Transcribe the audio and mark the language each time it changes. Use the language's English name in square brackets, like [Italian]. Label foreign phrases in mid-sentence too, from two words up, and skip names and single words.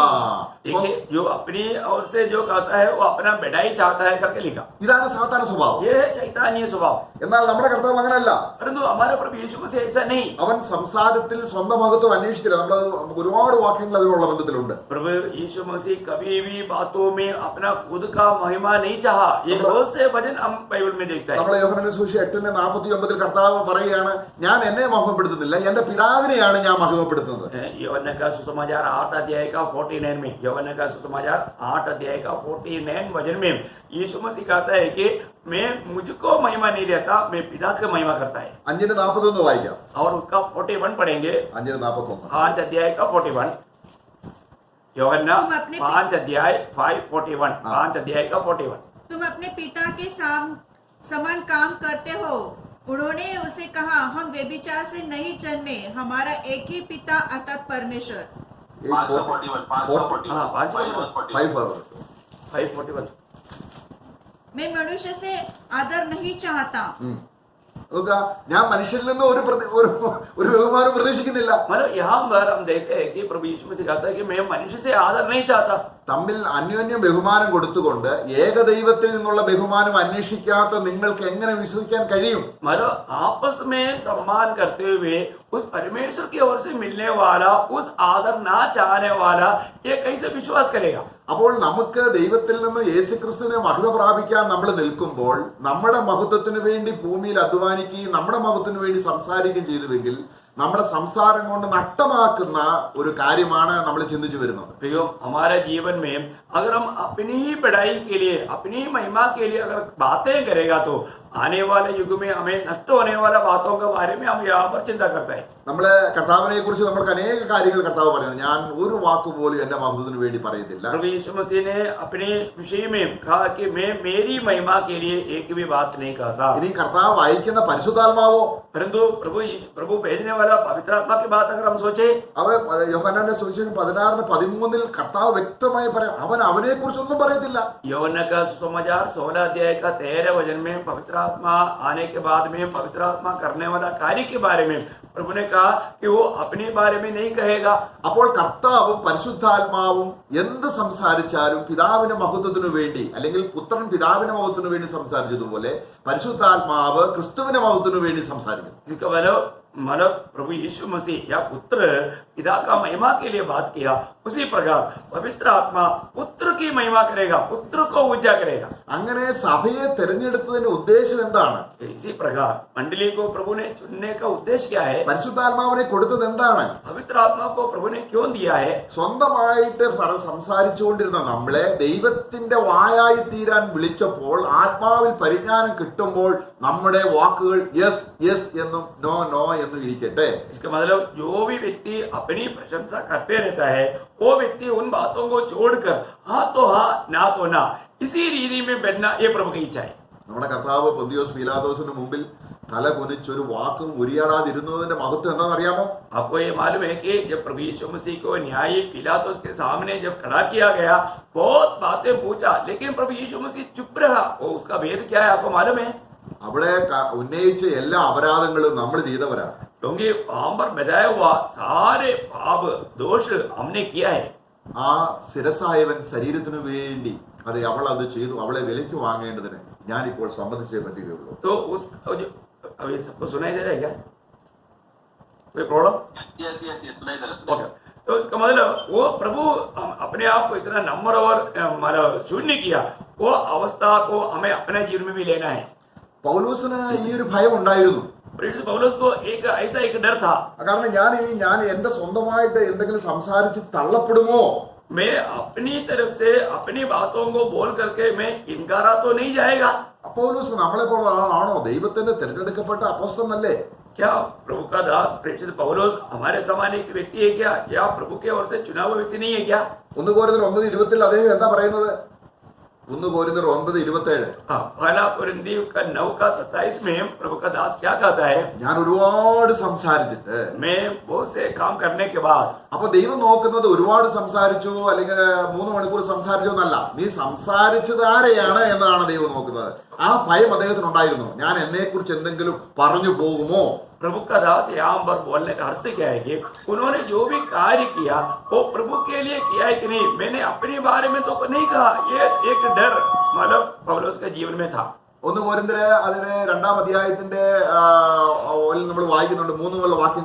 [Hindi] देखिए, जो अपनी ओर से जो कहता है वो अपना बढ़ाई चाहता है करके लिखा. [Malayalam] ഇതാണ് സാത്താന്റെ സ്വഭാവം. [Hindi] ये है शैतानी स्वभाव. [Malayalam] എന്നാൽ നമ്മുടെ കർത്താവ് അങ്ങനല്ല. [Hindi] परंतु हमारा प्रभु यीशु मसीह ऐसा नहीं. [Malayalam] അവൻ സംസാരത്തിൽ സ്വന്തം മഹത്വം അന്വേഷിച്ചില്ല. നമുക്ക് ഒരുപാട് വാക്യങ്ങൾ അതിനുള്ള ബന്ധത്തിലുണ്ട്. [Hindi] प्रभु यीशु मसीह कभी भी बातों में अपना खुद का महिमा नहीं चाहा. ये बहुत से वचन हम बाइबल में देखते हैं. [Malayalam] നമ്മളെ യോഹന്നാന്റെ സുവിശേഷം 8:49 കർത്താവ് പറയുകയാണ്, ഞാൻ എന്നെ മഹത്വപ്പെടുത്തുന്നില്ല, എന്റെ പിതാവിനെയാണ് ഞാൻ മഹിമപ്പെടുത്തുന്നത്. [Hindi] यूहन्ना का सुसमाचार 8 अध्याय का 49 में, यूहन्ना का सुसमाचार 8 अध्याय का 49 वचन में यीशु मसीह कहता है कि मैं मुझको महिमा नहीं देता, मैं पिता की महिमा करता है. [Malayalam] 5:41 വായിക്കാം. [Hindi] और उसका 41 पढ़ेंगे. 5:41. 5 अध्याय का 41. यूहन्ना तुम अपने 5 अध्याय 5:41. 5 अध्याय का 41. तुम अपने पिता के समान काम करते हो. उन्होंने उसे कहा, हम व्यभिचार से नहीं जन्मे, हमारा एक ही पिता अर्थात परमेश्वर. 5:41. मैं मनुष्य से आदर नहीं चाहता. [Malayalam] നോക്കുക, ഞാൻ മനുഷ്യരിൽ നിന്ന് ഒരു ബഹുമാനം പ്രതീക്ഷിക്കുന്നില്ല. [Hindi] मतलब यहाँ पर हम देखते हैं कि प्रभु यीशु मसीह कहता है कि मैं मनुष्य से आदर नहीं चाहता. [Malayalam] തമ്മിൽ അന്യോന്യം ബഹുമാനം കൊടുത്തുകൊണ്ട് ഏകദൈവത്തിൽ നിന്നുള്ള ബഹുമാനം അന്വേഷിക്കാത്ത നിങ്ങൾക്ക് എങ്ങനെ വിശ്വസിക്കാൻ കഴിയും? [Hindi] मतलब आपस में सम्मान करते हुए उस परमेश्वर की ओर से मिलने वाला, उस आदर ना चाहने वाला ये कैसे विश्वास करेगा? [Malayalam] അപ്പോൾ നമുക്ക് ദൈവത്തിൽ നിന്ന് യേശുക്രിസ്തുവിനെ മഹിമ പ്രാപിക്കാൻ നമ്മൾ നിൽക്കുമ്പോൾ നമ്മുടെ മഹത്വത്തിന് വേണ്ടി ഭൂമിയിൽ അധ്വാനിക്കുകയും നമ്മുടെ മഹത്വത്തിന് വേണ്ടി സംസാരിക്കുകയും ചെയ്തുവെങ്കിൽ നമ്മുടെ സംസാരം കൊണ്ട് നഷ്ടമാക്കുന്ന ഒരു കാര്യമാണ് നമ്മൾ ചിന്തിച്ചു വരുന്നത്. [Hindi] प्रियो, हमारे जीवन में अगर हम अपनी ही बढ़ाई के लिए, अपनी महिमा के लिए अगर बातें करेगा तो आने वाले युग में हमें नष्ट होने वाला बातों के बारे में हम यहाँ पर चिंता करते हैं। [Malayalam] നമ്മളെ കർത്താവിനെ കുറിച്ച് നമുക്ക് അനേക കാര്യങ്ങൾ കർത്താവ് പറയുന്നു. ഞാൻ ഒരു വാക്ക് പോലും എന്റെ മഹത്വത്തിന് വേണ്ടി പറയത്തില്ല. [Hindi] प्रभु यीशु मसीह ने अपने विषय में कहा कि मैं मेरी महिमा के लिए एक भी बात नहीं कहता. [Malayalam] ഇനി കർത്താവ് അയക്കുന്ന പരിശുദ്ധാത്മാവോ, [Hindi] परंतु प्रभु भेजने वाला पवित्र आत्मा की बात अगर हम सोचे, [Malayalam] യോഹന്നാന്റെ സുവിശേഷം 16:13 കർത്താവ് വ്യക്തമായി പറയാം, അവനെ കുറിച്ചൊന്നും പറയത്തില്ല. [Hindi] यूहन्ना का सुसमाचार 16 अध्याय का 13 वचन में पवित्र आत्मा आने के बाद में पवित्र आत्मा करने वाला कार्य के बारे में प्रभु ने कहा कि वो अपने बारे में नहीं कहेगा. [Malayalam] അപ്പോൾ കർത്താവും പരിശുദ്ധാത്മാവും എന്ത് സംസാരിച്ചാലും പിതാവിന്റെ മഹത്വത്തിനു വേണ്ടി, അല്ലെങ്കിൽ പുത്രൻ പിതാവിന്റെ മഹത്വത്തിനു വേണ്ടി സംസാരിച്ചതുപോലെ പരിശുദ്ധാത്മാവ് ക്രിസ്തുവിന്റെ മഹത്വത്തിനു വേണ്ടി സംസാരിക്കും. [Hindi] इसका मतलब प्रभु यीशु मसीह या पुत्र पिता का महिमा के लिए बात किया, उसी प्रकार पवित्र आत्मा पुत्र की महिमा करेगा, पुत्र को ऊंचा करेगा. [Malayalam] അങ്ങനെ സഭയെ തിരഞ്ഞെടുത്തതിന്റെ ഉദ്ദേശം എന്താണ്? [Hindi] इसी प्रकार मंडली को प्रभु ने चुनने का उद्देश्य क्या है? [Malayalam] പരിശുദ്ധാത്മാവിനെ കൊടുത്തത് എന്താണ്? [Hindi] पवित्र आत्मा को प्रभु ने क्यों दिया है? [Malayalam] സ്വന്തമായിട്ട് സംസാരിച്ചുകൊണ്ടിരുന്ന നമ്മളെ ദൈവത്തിന്റെ വായായി തീരാൻ വിളിച്ചപ്പോൾ ആത്മാവിൽ പരിജ്ഞാനം കിട്ടുമ്പോൾ നമ്മുടെ വാക്കുകൾ [English] yes yes [Malayalam] എന്നും [English] no no [Malayalam] എന്നും ഇരിക്കട്ടെ. [Hindi] इसका मतलब जो भी व्यक्ति अपनी प्रशंसा करते रहता है, वो व्यक्ति उन बातों को छोड़कर हाँ तो हाँ ना तो ना, इसी रीति में बैठना ये प्रभु की इच्छा है. നമ്മുടെ കർത്താവ് പൊന്തിയോസ് പീലാത്തോസിന് മുമ്പിൽ തല കുനിച്ചൊരു വാക്കും ഉരിയാടാതിരുന്നതിന്റെ മഹത്വം എന്താണെന്നറിയാമോ? आपको ये मालूम है कि जब प्रभु यीशु मसीह को न्यायी पिलातुस के सामने जब खड़ा किया गया, बहुत बातें पूछा, लेकिन प्रभु यीशु मसीह चुप रहा. वो उसका भेद क्या है आपको मालूम है? [Malayalam] അവിടെ ഉന്നയിച്ച എല്ലാ അപരാധങ്ങളും നമ്മൾ ചെയ്തവരാണ്. [Hindi] क्योंकि वहां पर बताया हुआ सारे पाप दोष हमने किया है. [Malayalam] ആ ശിരസായവൻ ശരീരത്തിനു വേണ്ടി അവൾ അത് ചെയ്തു, അവളെ വിലയ്ക്ക് വാങ്ങേണ്ടതിന് ഞാനിപ്പോൾ സമ്മതിച്ചേ പറ്റുകയുള്ളൂ. [Hindi] तो उस अभी सबको सुनाई दे रहा है क्या? कोई प्रॉब्लम? यस सुनाई दे रहा है. ओके. तो इसका मतलब वो प्रभु अपने आप को इतना नम्र और शून्य किया, वो अवस्था को हमें अपने जीवन में भी लेना है. [Malayalam] പൗലോസിന് ഈ ഒരു ഭയം ഉണ്ടായിരുന്നു. [Hindi] पौलुस को एक ऐसा एक डर था, [Malayalam] കാരണം ഞാൻ എന്റെ സ്വന്തമായിട്ട് എന്തെങ്കിലും സംസാരിച്ച് തള്ളപ്പെടുമോ? [Hindi] मैं अपनी तरफ से अपनी बातों को बोल करके मैं इनकारा तो नहीं जाएगा. [Malayalam] പൗലോസ് നമ്മളെ പോലെ ആണോ? ദൈവത്തിന്റെ തിരഞ്ഞെടുക്കപ്പെട്ട അപ്പോസ്തലനല്ലേ? [Hindi] क्या प्रभु का दास प्रेषित पौलुस हमारे समान एक व्यक्ति है क्या, या प्रभु के ओर से चुना हुआ व्यक्ति नहीं है क्या? [Malayalam] 1 कोरिന്ത്യർ 9:20 അദ്ദേഹം എന്താ പറയുന്നത്? 1 कोरिन्थियर 9:27. [Hindi] हाँ, पहला कुरिन्थी उसका 9:27 में प्रभु का दास क्या कहता है? [Malayalam] ഞാൻ ഒരുപാട് സംസാരിച്ചിട്ട്, [Hindi] मैं बहुत से काम करने के बाद. [Malayalam] അപ്പൊ ദൈവം നോക്കുന്നത് ഒരുപാട് സംസാരിച്ചു അല്ലെങ്കിൽ 3 മണിക്കൂർ സംസാരിച്ചു എന്നല്ല, നീ സംസാരിച്ചത് ആരെയാണ് എന്നാണ് ദൈവം നോക്കുന്നത്. ആ ഭയം അദ്ദേഹത്തിന് ഉണ്ടായിരുന്നു, ഞാൻ എന്നെ കുറിച്ച് എന്തെങ്കിലും പറഞ്ഞു പോകുമോ? [Hindi] प्रभु का दास यहाँ पर बोलने का अर्थ क्या है कि उन्होंने जो भी कार्य किया वो प्रभु के लिए किया है कि नहीं, मैंने अपने बारे में तो नहीं कहा. ये एक डर मतलब पौलुस के जीवन में था. [Malayalam] 1 कोരിന്ത്യർ അതിന് 2-ാം അധ്യായത്തിന്റെ നമ്മൾ വായിക്കുന്നുണ്ട് 3 വാക്യങ്ങൾ.